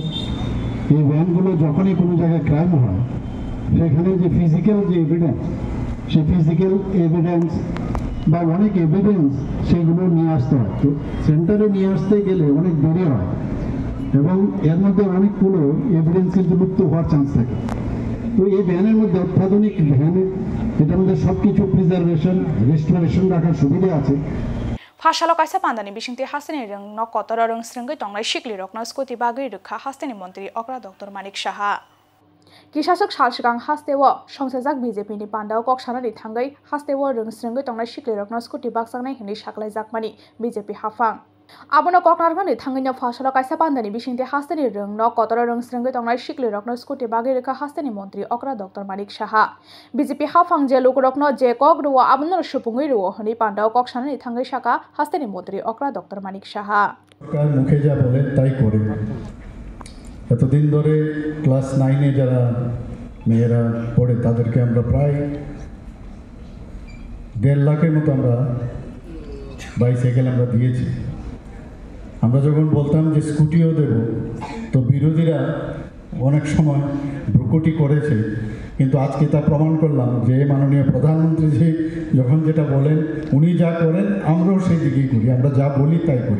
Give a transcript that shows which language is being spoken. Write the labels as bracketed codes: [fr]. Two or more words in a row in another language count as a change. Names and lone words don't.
[bn] এই ভ্যানগুলো যখনই কোনো জায়গায় ক্রাইম হয় সেখানে যে ফিজিক্যাল যে এভিডেন্স, সেই [en] physical evidence [bn] বা অনেক এভিডেন্স সেগুলো নিয়ে আসতে হয়। তো সেন্টারে নিয়ে আসতে গেলে অনেক দেরি হয় এবং এর মধ্যে অনেকগুলো এভিডেন্স কিন্তু লুপ্ত হওয়ার চান্স থাকে। তো এই ভ্যানের মধ্যে অত্যাধুনিক ভ্যানে এটার মধ্যে সব কিছু [en] preservation, restoration [bn] রাখার সুবিধা আছে। [trp] फाशला कायसा पांदानि बिशिंति हास्तेनि रंग न कतर रंग स्रंगै तंगनाय शिकलि रकनो स्कुटि बागै रखा हास्तेनि मंत्री अक्रा डॉक्टर मानिक साहा किशासक साल सिगां हास्तेव संसाजाक बीजेपी नि पांडाव कक सानानि थांगै हास्तेव रंग स्रंगै तंगनाय शिकलि रकनो स्कुटि बागसांनाय हनै साखलाय जाकमानि बीजेपी हाफां आबोनो ककनारगानि थांगैनो फाशला कायसा पांदानि बिशिंति हास्तेनि रंग न कतर रंग स्रंगै तंगनाय शिकलि रकनो स्कुटि बागै रखा हास्तेनि मंत्री अक्रा डॉक्टर मानिक साहा बीजेपी हाफां जे लोक रकनो जे कक रुवा आबोनो सुपुंगै रुवा हनै पांडाव कक सानानि थांगै शाखा हास्तेनि मंत्री अक्रा डॉक्टर मानिक साहा [bn] মুখে যা বলেন তাই করে। এতদিন ধরে ক্লাস 9-এ যারা মেয়েরা পড়ে তাদেরকে আমরা প্রায় 1.5 লাখের মতো আমরা বাইসাইকেল আমরা দিয়েছি। আমরা যখন বলতাম যে স্কুটিও দেব তো বিরোধীরা অনেক সময় ভ্রুকুটি করেছে, কিন্তু আজকে তা প্রমাণ করলাম যে মাননীয় প্রধানমন্ত্রী যে যখন যেটা বলেন উনি যা করেন আমরাও সেই দিকেই করি, আমরা যা বলি তাই করি।